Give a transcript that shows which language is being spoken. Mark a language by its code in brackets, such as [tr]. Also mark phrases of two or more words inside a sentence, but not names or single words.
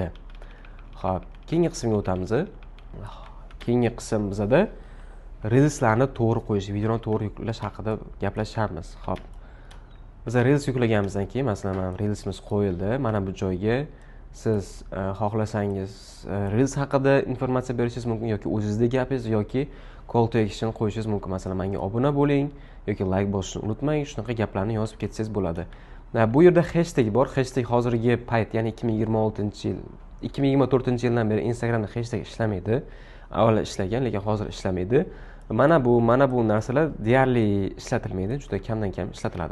[uz] Xo'p, keyingi qismga o'tamiz. Keyingi qism bizda reelslarni to'g'ri qo'yish, videoni to'g'ri yuklash haqida gaplashamiz. Xo'p. Biz reels yuklaganimizdan keyin, masalan, reelsimiz qo'yildi. Mana bu joyga siz xohlasangiz reels haqida informatsiya berishingiz mumkin yoki o'zingizning gapingiz yoki [en] call to action [uz] qo'yishingiz mumkin. Masalan, menga obuna bo'ling yoki like bosishni unutmang, shunaqa gaplarni yozib ketsangiz bo'ladi. Bu yerda hashtag bor. Hashtag hozirgi payt, ya'ni 2026-yil, 2024-yildan beri Instagramda hashtag ishlamaydi. Avval ishlagan, lekin hozir ishlamaydi. Mana bu narsalar deyarli ishlatilmaydi, juda kamdan kam ishlatiladi.